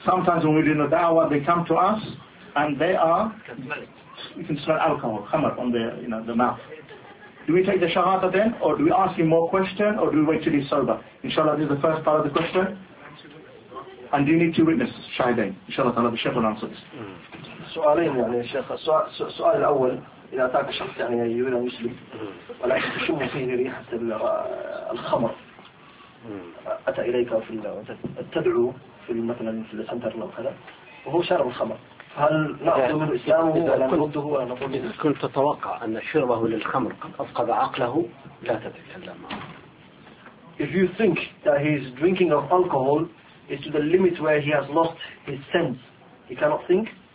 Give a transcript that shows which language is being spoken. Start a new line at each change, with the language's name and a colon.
English: Sometimes when we're doing a da'wah, they come to us and they are. You can smell alcohol, khamar, on their, you know, the mouth. Do we take the shahada then, or do we ask him more questions, or do we wait till he's sober? Inshallah, this is the first part of the question. And do you need two witnesses, shahidain? Inshallah, Allah, the Sheikh will answer this.
Arabic: سؤالين يعني شيخ. سؤال الأول. إذا أتاك شخص يعني يريد أن يسلم ولكن تشم فيه ريحة الخمر أتى إليك في تدعو في مثلا في السنتر أو كذا وهو شارب الخمر فهل نأخذ من إسلامه ولا نرده ولا نقول إذا كنت تتوقع أن شربه للخمر قد أفقد عقله لا تتكلم معه.
English: If you think that he is drinking of alcohol is to the limit where he has lost his sense, he cannot think,